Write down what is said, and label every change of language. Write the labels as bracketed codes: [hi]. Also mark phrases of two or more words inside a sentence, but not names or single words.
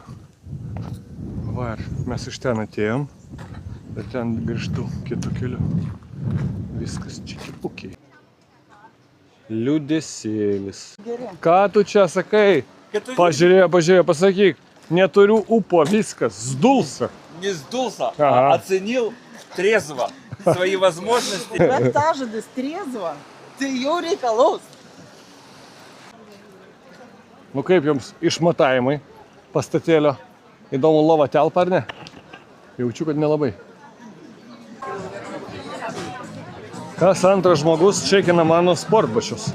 [lt] Va, ir mes iš ten atėjom, bet ten grįžtu kitų kelių. Viskas čikipukiai. Liūdesėlis. Ką tu čia sakai? Pažiūrėjo, pasakyk. Neturiu упо, viskas, [ru] сдулся. Не сдулся, Ага. а оценил трезво свои возможности. [lt] Raktažodis trezva, tai jau reikalaus. Nu kaip jums išmatavimai pastatėlio? Įdomu, lova telpa ar ne? Jaučiu, kad nelabai. Kas antras žmogus čekina mano sportbačius.